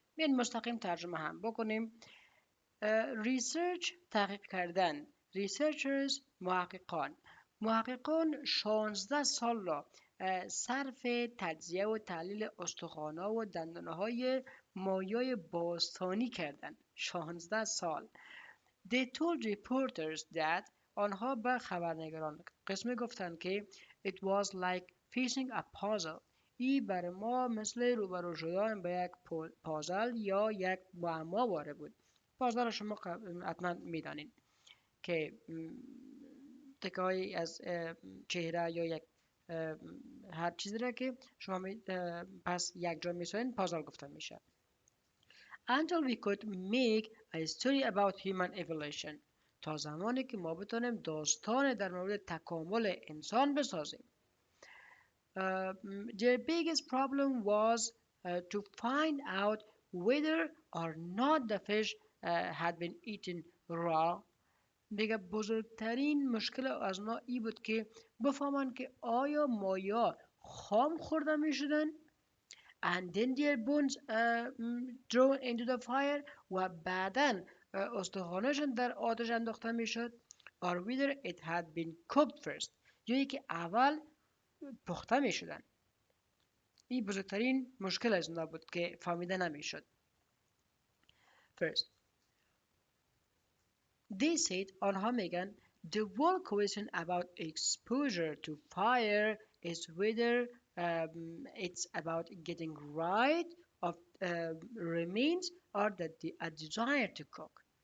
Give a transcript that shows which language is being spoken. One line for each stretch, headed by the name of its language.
Persian: بیاین مستقیم ترجمه هم بکنیم. research تحقیق کردن. researchers محققان 16 سال را صرف تجزیه و تحلیل استخوان‌ها و دندانه‌های مایای باستانی کردند. 16 سال.
English: They told reporters that
Persian: آنها به خبرنگاران قسمی گفتند که
English: it was like facing a puzzle.
Persian: این برای ما مثل روبرو شدن به یک پازل یا یک معما واره بود. پازل را شما حتما میدانید که تکه‌ای از چهره یا یک هر چیزی را که شما پس یک جا میسازین پازل گفته میشه.
English: Until we could make a story about human evolution.
Persian: تا زمانی که ما بتونیم داستان در مورد تکامل انسان بسازیم.
English: Their biggest problem was to find out whether or not the fish had been eaten raw.
Persian: دیگه بزرگترین مشکل از اونا ای بود که بفهمن که آیا مایا خام خورده می شدن
English: and then their bones thrown into the fire
Persian: و بعدن استخوانشون در آتش انداخته می شد
English: or whether it had been cooked first
Persian: یا که اول پخته می شدن. این بزرگترین مشکل از اونا بود که فهمیده نمی شد.
English: First They said
Persian: آنها میگن
English: the whole question about exposure to fire is whether it's about getting rid of remains or a desire to cook.